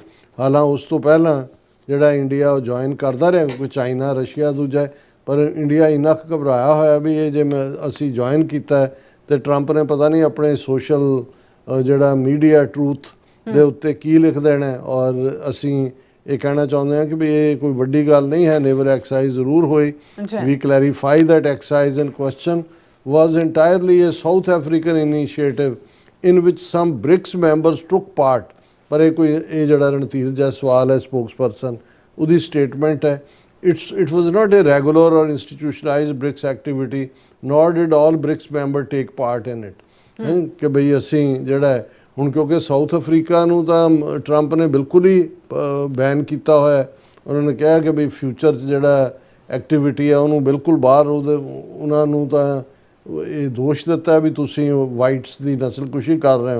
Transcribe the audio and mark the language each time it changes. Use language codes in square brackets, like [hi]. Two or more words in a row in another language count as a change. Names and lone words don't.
[pa] ਹਾਲਾਂਕਿ ਉਸ ਤੋਂ ਪਹਿਲਾਂ ਜਿਹੜਾ ਇੰਡੀਆ ਉਹ ਜੁਆਇਨ ਕਰਦਾ ਰਿਹਾ, ਕੋਈ ਚਾਈਨਾ ਰਸ਼ੀਆ ਦੂਜਾ ਹੈ, ਪਰ ਇੰਡੀਆ ਇੰਨਾ ਕੁ ਘਬਰਾਇਆ ਹੋਇਆ ਵੀ ਇਹ ਜੇ ਅਸੀਂ ਜੁਆਇਨ ਕੀਤਾ ਤੇ ਟਰੰਪ ਨੇ ਪਤਾ ਨਹੀਂ ਆਪਣੇ ਸੋਸ਼ਲ ਜਿਹੜਾ ਮੀਡੀਆ ਟਰੂਥ ਦੇ ਉੱਤੇ ਕੀ ਲਿਖ ਦੇਣਾ। ਔਰ ਅਸੀਂ ਇਹ ਕਹਿਣਾ ਚਾਹੁੰਦੇ ਹਾਂ ਕਿ ਵੀ ਇਹ ਕੋਈ ਵੱਡੀ ਗੱਲ ਨਹੀਂ ਹੈ, [en] naval exercise [pa] ਜ਼ਰੂਰ ਹੋਈ। [en] We clarify that exercise in question was entirely a South African initiative in which some BRICS members took part। [pa] ਪਰ ਇਹ ਕੋਈ ਇਹ ਜਿਹੜਾ ਰਣਧੀਰ ਜੈਸਵਾਲ ਹੈ ਸਪੋਕਸਪਰਸਨ, ਉਹਦੀ ਸਟੇਟਮੈਂਟ ਹੈ, [en] it was not a regular or institutionalized BRICS activity nor did all BRICS member take part in it। [pa] ਕਿ ਬਈ ਅਸੀਂ ਜਿਹੜਾ ਹੈ ਹੁਣ, ਕਿਉਂਕਿ ਸਾਊਥ ਅਫਰੀਕਾ ਨੂੰ ਤਾਂ ਟਰੰਪ ਨੇ ਬਿਲਕੁਲ ਹੀ ਬੈਨ ਕੀਤਾ ਹੋਇਆ। ਉਹਨਾਂ ਨੇ ਕਿਹਾ ਕਿ ਬਈ ਫਿਊਚਰ 'ਚ ਜਿਹੜਾ ਐਕਟੀਵਿਟੀ ਹੈ ਉਹਨੂੰ ਬਿਲਕੁਲ ਬਾਹਰ ਉਹਨਾਂ ਨੂੰ ਤਾਂ ਇਹ ਦੋਸ਼ ਦਿੱਤਾ ਵੀ ਤੁਸੀਂ ਵਾਈਟਸ ਦੀ ਨਸਲਕੁਸ਼ੀ ਕਰ ਰਹੇ ਹੋ।